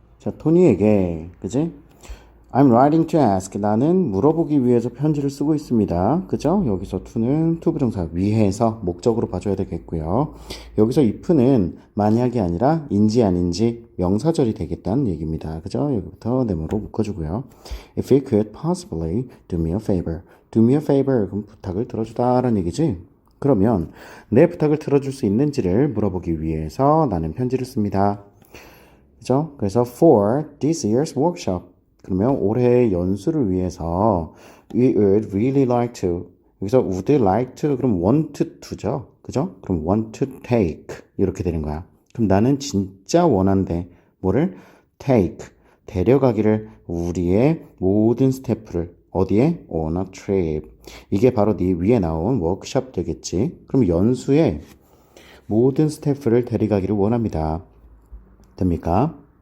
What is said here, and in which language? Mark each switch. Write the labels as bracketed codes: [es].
[ko] 자, 토니에게, 그지? [en] I'm writing to ask. [ko] 나는 물어보기 위해서 편지를 쓰고 있습니다. 그죠? 여기서 to는 투부정사 위해서 목적으로 봐줘야 되겠고요. 여기서 if는 만약이 아니라 인지 아닌지 명사절이 되겠다는 얘기입니다. 그죠? 여기부터 네모로 묶어주고요. [en] If you could possibly do me a favor. Do me a favor. [ko] 그럼 부탁을 들어주다라는 얘기지? 그러면 내 부탁을 들어줄 수 있는지를 물어보기 위해서 나는 편지를 씁니다. 그죠? 그래서 [en] for this year's workshop. [ko] 그러면 올해의 연수를 위해서 [en] we would really like to. [ko] 여기서 [en] would like to [ko] 그럼 [en] want to죠. [ko] 그죠? 그럼 [en] want to take [ko] 이렇게 되는 거야. 그럼 나는 진짜 원한데 뭐를 take 데려가기를 우리의 모든 스태프를 어디에? [en] on a trip. [ko] 이게 바로 네 위에 나온 워크숍 되겠지. 그럼 연수에 모든 스태프를 데려가기를 원합니다. 됩니까?